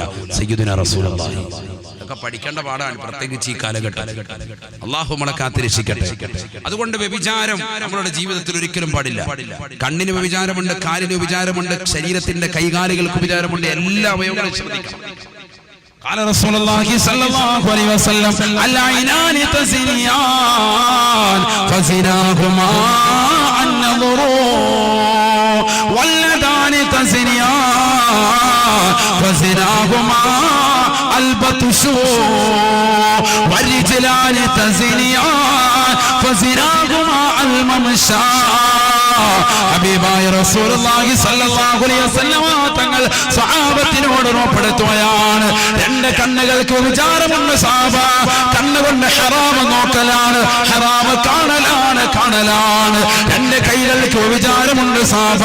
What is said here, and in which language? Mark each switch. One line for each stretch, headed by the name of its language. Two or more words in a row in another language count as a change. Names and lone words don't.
Malayalam: സയ്യിദുനാ റസൂലുള്ളാഹി ഒക്കെ പഠിക്കേണ്ട പാടാണ്, പ്രത്യേകിച്ച് ഈ കാലഘട്ടം. അല്ലാഹു നമ്മളെ കാത്തിരക്ഷിക്കട്ടെ. അതുകൊണ്ട് വ്യഭിചാരം നമ്മളുടെ ജീവിതത്തിൽ ഒരിക്കലും പാടില്ല. കണ്ണിന് വ്യഭിചാരമുണ്ട്, കാലിന് വ്യഭിചാരമുണ്ട്, ശരീരത്തിന്റെ കൈകാലുകൾക്ക് വ്യഭിചാരമുണ്ട്. എല്ലാ അവയവങ്ങളും ശ്രദ്ധിക്കണം.
Arabic: قال رسول الله صلى الله عليه وسلم العينان تزنيان فزناهما النظر واليدان تزنيان فزناهما البطش والرجلان تزنيان فزناهما الممشى.
Malayalam: ഹബീബായ റസൂലുള്ളാഹി
Arabic: صلى الله عليه وسلم
Malayalam: തങ്ങൾ സ്വഹാബത്തിനോട് ഉറപ്പെടുത്തുകയാണ്, 2 കണ്ണുകൾക്ക് വിചാരമുണ്ട് സഹാബ. കണ്ണുകൊണ്ട് ഹറാം നോക്കലാണ്, ഹറാം കാണലാണ്. 2 കൈകൾക്ക് വിചാരമുണ്ട് സഹാബ.